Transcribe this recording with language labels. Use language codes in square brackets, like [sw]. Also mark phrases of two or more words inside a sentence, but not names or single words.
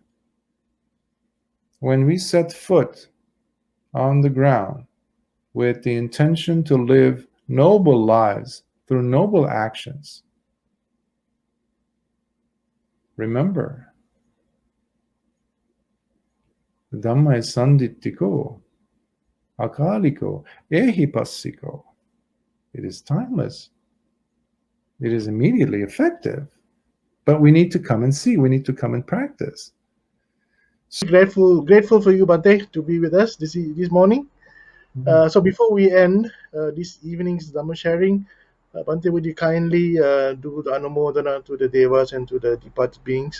[en] When we set foot on the ground with the intention to live noble lives through noble actions, remember, Dhamma is [pi] sanditiko, akaliko, ehipassiko. [en] It is timeless. It is immediately effective. But we need to come and see. We need to come and practice. Grateful for you, Bante, to be with us this morning. So before we end this evening's Dhamma sharing, Bante, would you kindly do the Anumodana to the Devas and to the departed beings?